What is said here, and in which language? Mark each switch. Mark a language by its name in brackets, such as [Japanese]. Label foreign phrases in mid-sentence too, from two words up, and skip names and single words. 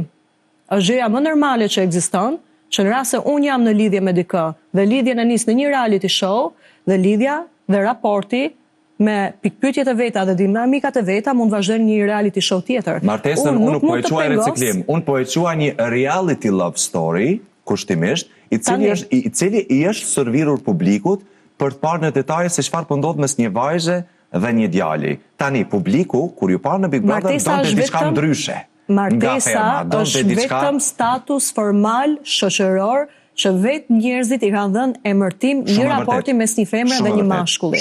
[Albanian] Është gjëja më normale që ekziston, që në rast se unë jam në lidhje me dikë dhe lidhjen e nis në një [English] reality show, [Albanian] dhe lidhja dhe raporti me pikpyetjet e veta dhe dinamikat e veta mund vazhdojnë një [English] reality show [Albanian] tjetër. Martesën unë nuk po e quaj riciklim, unë po e quaj një [English] reality love story, [Albanian] kushtimisht, i cili i është servirur publikut për të parë në detaje se çfarë po ndodh mes një vajze dhe një djali. Tani publiku kur ju parë në Big Brother donte diçka ndryshe. Martesa është vetëm status formal shoqëror që vetë njerëzit i kanë dhënë emërtim një raporti mes një femre dhe një mashkulli.